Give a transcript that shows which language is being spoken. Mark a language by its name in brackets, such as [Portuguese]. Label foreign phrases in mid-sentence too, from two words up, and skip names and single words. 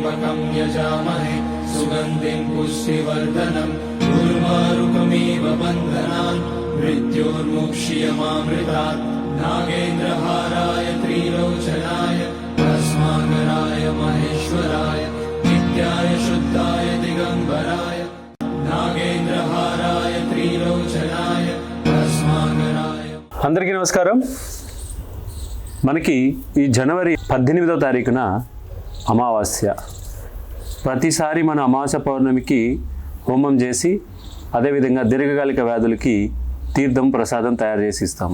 [Sanskrit] त्र्यम्बकं यजामहे सुगन्धिं पुष्टिवर्धनम् उर्वारुकमिव बन्धनान् मृत्योर्मुक्षीयमामृतात् नागेन्द्रहाराय त्रिलोचनाय भस्माकराय महेश्वराय नित्याय शुद्धाय दिगम्बराय नागेन्द्रहाराय त्रिलोचनाय भस्माकराय। [Telugu] అందరికీ నమస్కారం. మనకి ఈ జనవరి 18వ తారీఖున అమావాస్య. ప్రతిసారి మన అమావాస్య పౌర్ణమికి హోమం చేసి అదేవిధంగా దీర్ఘకాలిక వ్యాధులకి తీర్థం ప్రసాదం తయారు చేసి ఇస్తాము.